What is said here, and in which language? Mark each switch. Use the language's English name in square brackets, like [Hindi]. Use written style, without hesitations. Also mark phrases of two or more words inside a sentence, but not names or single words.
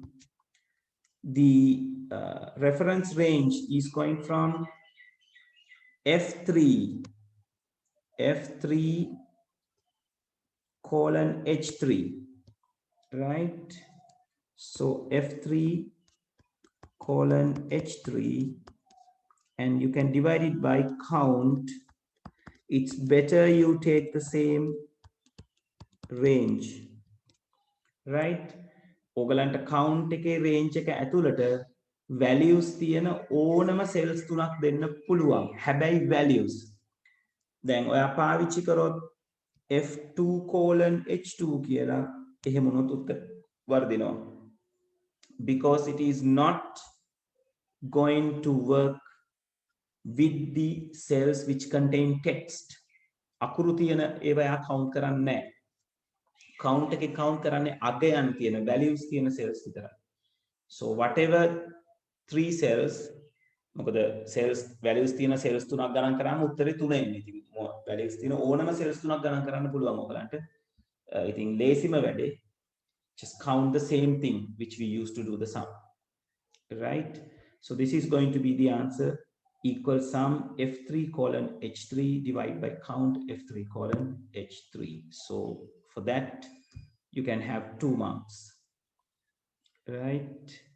[English] The reference range is going from F3 colon H3, right? So F3 colon H3, and you can divide it by count. It's better you take the same range, right? [Sinhala] ඔගලන්ට count එකේ range එක ඇතුළට values තියෙන ඕනම cells තුනක් දෙන්න පුළුවන්. හැබැයි values දැන් ඔයා පාවිච්චි කරොත් F2 colon H2 කියලා එහෙම වුණොත් උත්තර වර්ධිනවා. [English] Because it is not going to work with the cells which contain text. [Sinhala] අකුරු තියෙන ඒවා යා count කරන්නේ නැහැ. count එකේ count කරන්නේ අගයන් තියෙන values තියෙන cells විතරයි. [English] So whatever 3 cells, [Sinhala] මොකද cells values තියෙන cells තුනක් ගණන් කරාම උත්තරේ 3 එන්නේ. ඉතින් values තියෙන ඕනම cells තුනක් ගණන් කරන්න පුළුවන් ඔයගලන්ට. ඉතින් ලේසිම වැඩේ [English] just count the same thing which we used to do the sum, right? So this is going to be the answer, equal sum F3 colon H3 divided by count F3 colon H3. So for that you can have 2 marks, right?